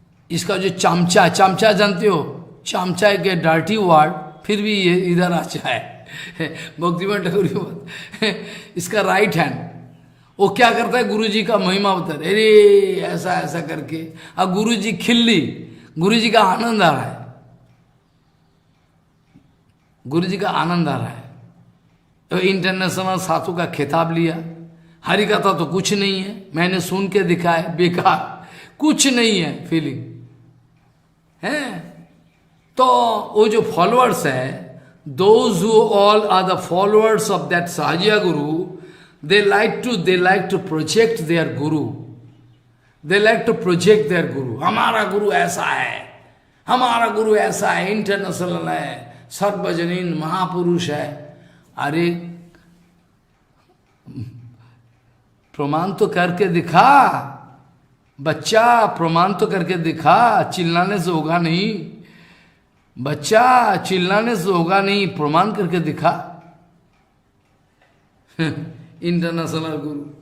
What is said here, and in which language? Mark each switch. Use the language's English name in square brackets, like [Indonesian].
[Hindi] इसका जो चमचा जानते हो, चमचा के डर्टी वर्ड फिर भी ये इधर आ जाए भक्तिमान ठाकुर इसका राइट हैंड, वो क्या करता है, गुरु जी का महिमा बता रहे, अरे ऐसा ऐसा करके, अब गुरु जी खिल्ली, गुरु जी का आनंद आ रहा है, गुरु जी का आनंद आ रहा है। तो इंटरनेशनल साधु का खिताब लिया, हरि कथा तो कुछ नहीं है, मैंने सुन के दिखाया, बेकार, कुछ नहीं है फीलिंग है। तो वो जो फॉलोअर्स है, [English] those who all are the followers of that Sahaja Guru, they like to project their guru, they like to project their guru, [Hindi] हमारा गुरु ऐसा है, हमारा गुरु ऐसा है, इंटरनेशनल है, सर्वजनीन महापुरुष है। अरे प्रमाण तो करके दिखा बच्चा, प्रमाण तो करके दिखा, चिल्लाने से होगा नहीं बच्चा, चिल्लाने से होगा नहीं, प्रमाण करके दिखा इंटरनेशनल गुरु।